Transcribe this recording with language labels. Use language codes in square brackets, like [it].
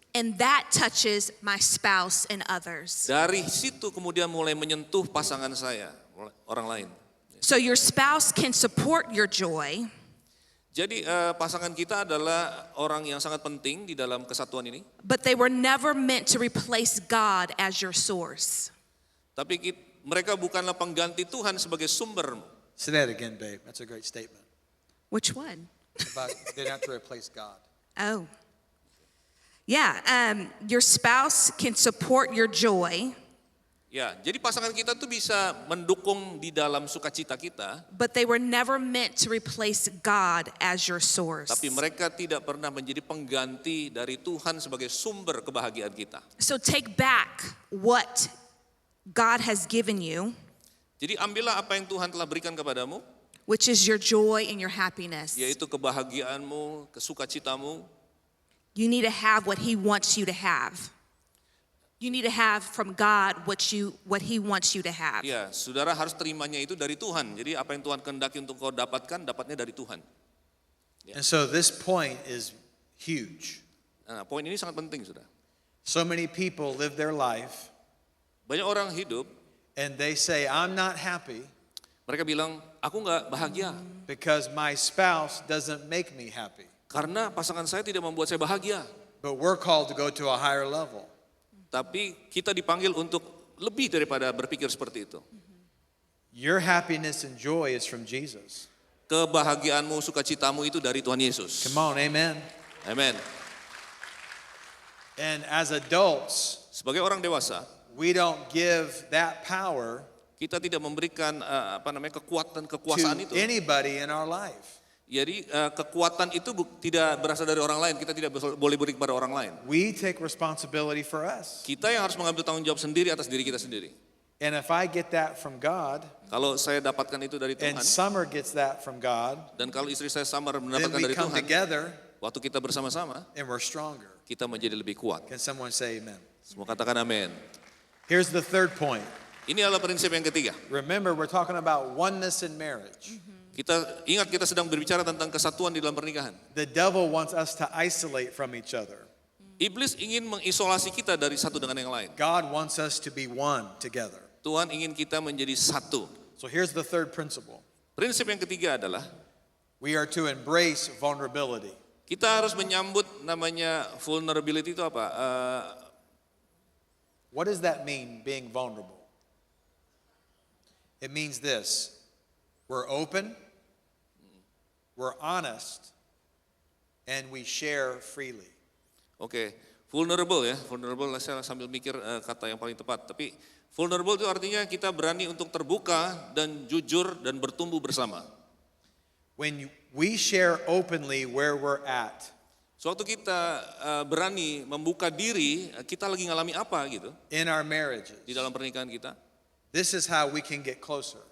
[en] And that touches my spouse and others. [id] Dari situ kemudian mulai menyentuh pasangan saya, orang lain. [en] So your spouse can support your joy, [id] Jadi pasangan kita adalah orang yang sangat penting di dalam kesatuan ini. [en] but they were never meant to replace God as your source. [id] Tapi mereka bukanlah pengganti Tuhan sebagai sumber. [en] Say that again, babe. That's a great statement. Which one? About they don't have to replace God. Oh. Yeah, your spouse can support your joy, [id] Ya, jadi pasangan kita tuh bisa mendukung di dalam sukacita kita, [en] but they were never meant to replace God as your source. [id] tapi mereka tidak pernah menjadi pengganti dari Tuhan sebagai sumber kebahagiaan kita. [en] So take back what God has given you, [id] Jadi ambillah apa yang Tuhan telah berikan kepadamu, [en] which is your joy and your happiness. [id] yaitu kebahagiaanmu, kesukacitamu. [en] You need to have what He wants you to have. You need to have from God what He wants you to have. [id] Ya, saudara harus terimanya itu dari Tuhan. Jadi apa yang Tuhan kehendaki untuk kau dapatkan, dapatnya dari Tuhan. [en] And so this point is huge. [id] Nah, poin ini sangat penting, saudara. [en] So many people live their life [id] Banyak orang hidup, [en] and they say, I'm not happy [id] mereka bilang, aku nggak bahagia [en] because my spouse doesn't make me happy. [id] karena pasangan saya tidak membuat saya bahagia. [en] But we're called to go to a higher level. [id] Tapi kita dipanggil untuk lebih daripada berpikir seperti itu. [en] Your happiness and joy is from Jesus. [id] Kebahagiaanmu, sukacitamu itu dari Tuhan Yesus. [en] Come on, amen. Amen. And as adults, [id] Sebagai orang dewasa, [en] we don't give that power [id] kita tidak memberikan kekuasaan itu. [en] anybody in our life. [id] Jadi kekuatan itu tidak berasal dari orang lain. Kita tidak boleh beri kepada orang lain. [en] We take responsibility for us. [id] Kita yang harus mengambil tanggung jawab sendiri atas diri kita sendiri. [en] And if I get that from God, [id] Kalau saya dapatkan itu dari [en] and [id] Tuhan, [en] Summer gets that from God, [id] dan kalau istri saya Samar [en] then [id] mendapatkan [en] we [id] dari [en] come [id] Tuhan, [en] together [id] waktu kita bersama-sama, [en] and we're stronger. [id] kita menjadi lebih kuat. [en] Can someone say amen? [id] Semua katakan amin. [en] Here's the third point. [id] Ini adalah prinsip yang ketiga. [en] Remember, we're talking about oneness in marriage. [id] Kita sedang berbicara tentang kesatuan di dalam pernikahan. [en] The devil wants us to isolate from each other. [id] Iblis ingin mengisolasi kita dari satu dengan yang lain. [en] God wants us to be one together. [id] Tuhan ingin kita menjadi satu. [en] So here's the third principle. [id] Prinsip yang ketiga adalah [en] We are to embrace vulnerability. [id] kita harus menyambut namanya vulnerability itu apa? [en] What does that mean, being vulnerable? It means this. We're open, we're honest, and we share freely. [id] Oke, vulnerable ya, vulnerable saya sambil mikir kata yang paling tepat. Tapi vulnerable itu artinya kita berani untuk terbuka dan jujur dan bertumbuh bersama. [en] When we share openly where we're at, [id] Suatu kita berani membuka diri, kita lagi ngalami apa gitu [en] in our marriages, [id] di dalam pernikahan kita. [en] this is how we can get closer.